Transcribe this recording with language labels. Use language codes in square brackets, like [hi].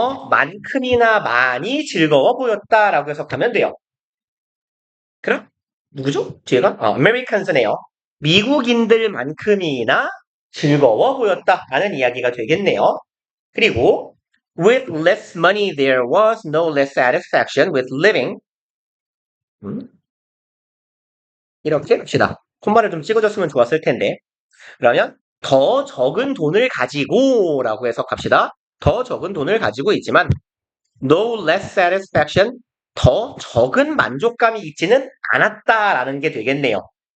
[ko] 만큼이나 많이 즐거워 보였다라고 해석하면 돼요. 그럼 누구죠? 뒤에가 Americans네요. 미국인들만큼이나 즐거워 보였다라는 이야기가 되겠네요. [en] 그리고 with less money there was no less satisfaction with living. [ko] 이렇게 합시다. 콤마를 좀 찍어줬으면 좋았을 텐데. 그러면 더 적은 돈을 가지고 라고 해석합시다. 더 적은 돈을 가지고 있지만 [en] no less satisfaction [ko] 더 적은 만족감이 있지는 않았다라는 게 되겠네요.